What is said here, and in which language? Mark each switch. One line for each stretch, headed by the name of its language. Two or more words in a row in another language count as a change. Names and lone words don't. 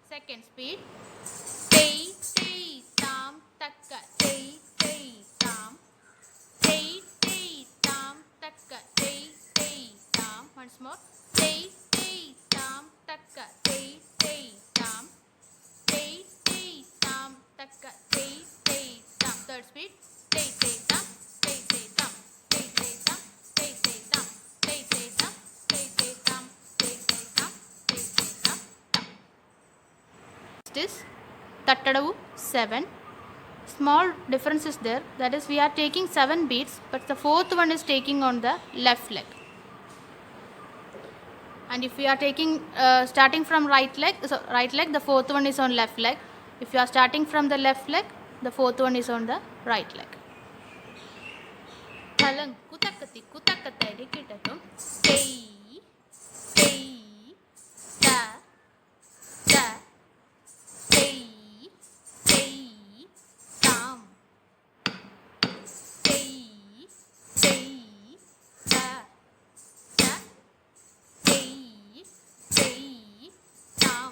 English: Second speed. Tei, tei, tam, takka, tei, tei, tam. Tei, tei, tam, takka, tei, tei, tam. Once more. Tei, tei, tam, takka, tei, tei, tam. Tei, tei, tam, takka, tei, tei, tam. Third speed. Tei, tei, tam, tei, tei, tam, tei, tei, tam, tei, tei, tam, tei, tei, tam, tei, tei, tam, tei, tei, tam, tei, tei, tam, tam. Next is Tattadavu 7. Small difference is there, that is we are taking 7 beats, but the fourth one is taking on the left leg. And if we are taking starting from right leg, the fourth one is on left leg. If you are starting from the left leg, the fourth one is on the right leg. Thalang kutakati kutakatai rikitatum tei tei ta ta tei tei tam tei tei ta ta tei tei tam.